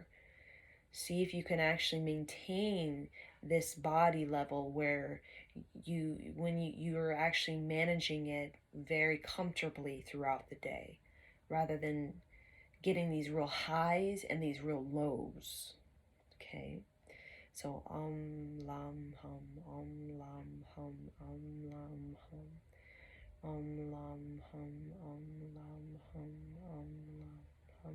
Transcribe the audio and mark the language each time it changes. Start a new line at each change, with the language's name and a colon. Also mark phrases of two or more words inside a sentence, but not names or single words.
English: See if you can actually maintain this body level where you're actually managing it very comfortably throughout the day, rather than getting these real highs and these real lows. Okay, so lam hum, lam hum, lam hum, lam hum, lam hum, lam hum.